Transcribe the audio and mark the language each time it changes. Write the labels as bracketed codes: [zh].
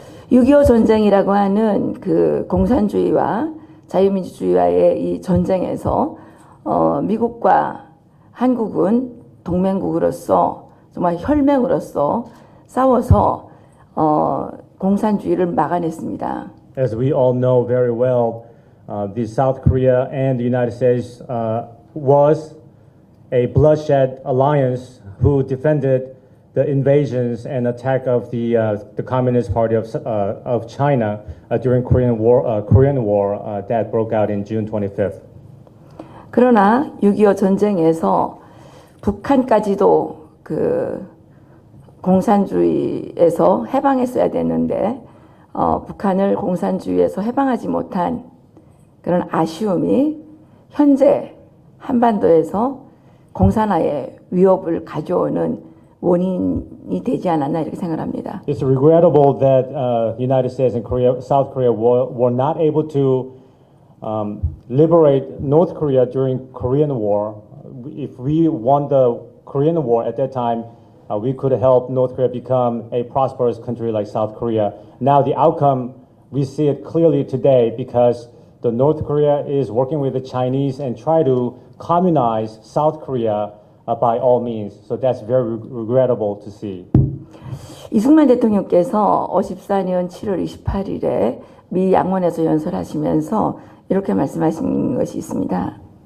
[ko] 6.25 전쟁이라고 하는 그 공산주의와 자유민주주의와의 이 전쟁에서 미국과 한국은 동맹국으로서 정말 혈맹으로서 싸워서 공산주의를 막아냈습니다. [en] As we all know very well, the South Korea and the United States was a bloodshed alliance who defended the invasions and attack of the Communist Party of China during Korean War that broke out in June 25th. [ko] 그러나 6.25 전쟁에서 북한까지도 그 공산주의에서 해방했어야 되는데 북한을 공산주의에서 해방하지 못한 그런 아쉬움이 현재 한반도에서 공산화의 위협을 가져오는 원인이 되지 않았나 이렇게 생각합니다. [en] It's regrettable that United States and South Korea were not able to liberate North Korea during Korean War. If we won the Korean War at that time, we could help North Korea become a prosperous country like South Korea. Now the outcome, we see it clearly today because the North Korea is working with the Chinese and try to communize South Korea by all means. So that's very regrettable to see. [ko] 이승만 대통령께서 54년 7월 28일에 미 양원에서 연설하시면서 이렇게 말씀하신 것이 있습니다.